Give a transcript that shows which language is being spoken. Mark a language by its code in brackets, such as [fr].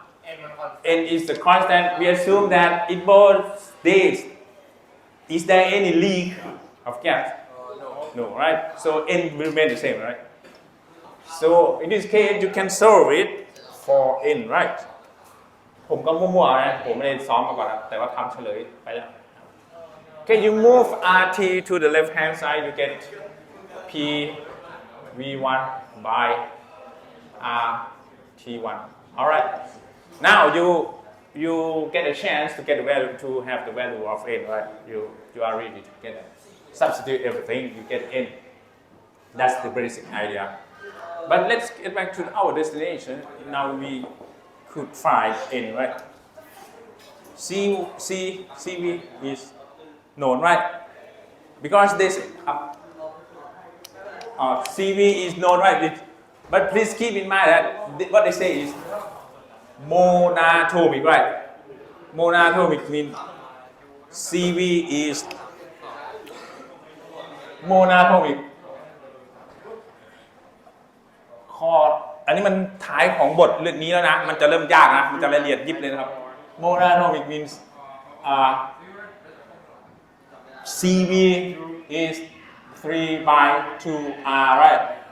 [en] N is constant. N is the constant. We assume that in both states, is there any leak of gas? No, right? So N will remain the same, right? So in this case, you can solve it for N, right? [th] ผมก็มั่วๆนะผมไม่ได้ซ้อมมาก่อนนะแต่ว่าทำเฉลยไปแล้ว [en] Okay, you move RT to the left hand side, you get P V1 by RT1. All right. Now you get a chance to get the value to have the value of N, right? You are ready to get it. Substitute everything, you get N. That's the basic idea. But let's get back to our destination. Now we could find N, right? CV is known, right? Because this CV is known, right? But please keep in mind that what they say is monatomic, right? Monatomic means CV is monatomic. [th] ข้ออันนี้มันท้ายของบทเรื่องนี้แล้วนะมันจะเริ่มยากนะมันจะละเอียดยิบเลยนะครับ [en] monatomic means CV is 3 by 2R, right?